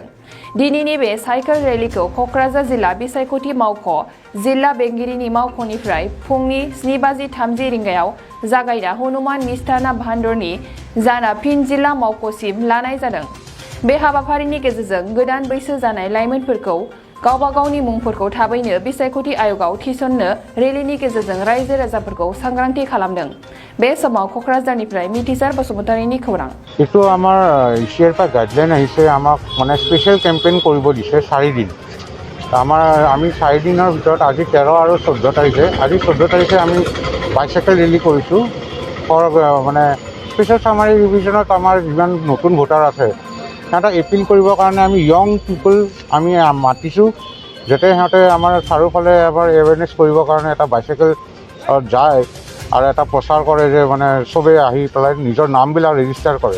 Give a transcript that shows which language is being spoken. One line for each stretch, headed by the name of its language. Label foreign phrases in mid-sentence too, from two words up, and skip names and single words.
Bodo: दिनैनि बे साइकेल रेलिखौ क'क्राझार जिल्ला बिसायख'थि मावख' जिल्ला बेंगिरिनि मावख'निफ्राय फुंनि 7:30 रिंगायाव जागायना हनुमान मिष्टाना भान्डरनि जाना फिन जिल्ला मावख'सिम लानाय जादों। बे हाबाफारिनि गेजेरजों गोदान बैसो जानाय लाइमोनफोरखौ गावबा गावनि मुंफोरखौ थाबैनो बिसायख'थि आय'गाव थिसननो रेलिनि गेजेरजों रायजो राजाफोरखौ सांग्रांथि खालामदों। बे समाव क'क्राझारनिफ्राय मिथिसार बसुमतारीनि खौरां।
Assamese: এইটো আমাৰ ইচিয়াৰ পৰা গাইডলাইন আহিছে আমাক মানে
English: special campaign
Assamese: কৰিব দিছে 4 দিন। আমি 4 দিনৰ ভিতৰত আজি 13 আৰু 14 তাৰিখে আজি 14 তাৰিখে আমি বাইচাইকেল ৰেলী কৰিছোঁ। মানে
English: special summary revisionত
Assamese: আমাৰ যিমান নতুন ভোটাৰ আছে সিহঁতক এপিল কৰিবৰ কাৰণে আমি
English: young people
Assamese: আমি মাতিছোঁ যাতে সিহঁতে আমাৰ চাৰিওফালে এবাৰ এৱেৰনেছ কৰিবৰ কাৰণে এটা বাইচাইকেল যায় আৰু এটা প্ৰচাৰ কৰে যে মানে চবেই আহি পেলাই নিজৰ নামবিলাক ৰেজিষ্টাৰ কৰে।